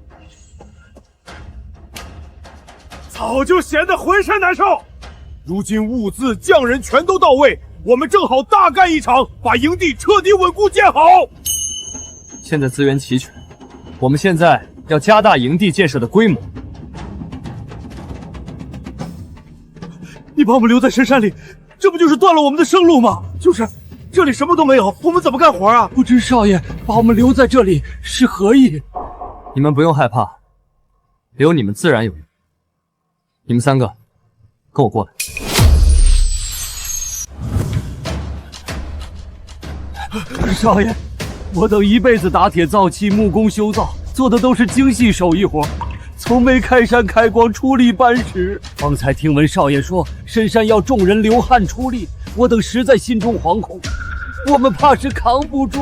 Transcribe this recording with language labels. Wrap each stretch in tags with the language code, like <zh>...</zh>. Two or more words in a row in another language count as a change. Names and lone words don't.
<zh>早就閒得渾身難受，如今物資匠人全都到位，我們正好大幹一場，把營地徹底穩固建好。現在資源齊全，我們現在要加大營地建設的規模。你把我們留在深山裡，這不就是斷了我們的生路嗎？就是，這裡什麼都沒有，我們怎麼幹活啊？不知少爺把我們留在這裡是何意？你們不用害怕，留你們自然有用。你們3 個，跟我過來。少爺，我等一輩子打鐵造器、木工修造，做的都是精細手藝活，從沒開山開荒出力搬石。方才聽聞少爺說深山要眾人流汗出力，我等實在心中惶恐，我們怕是扛不住。</zh>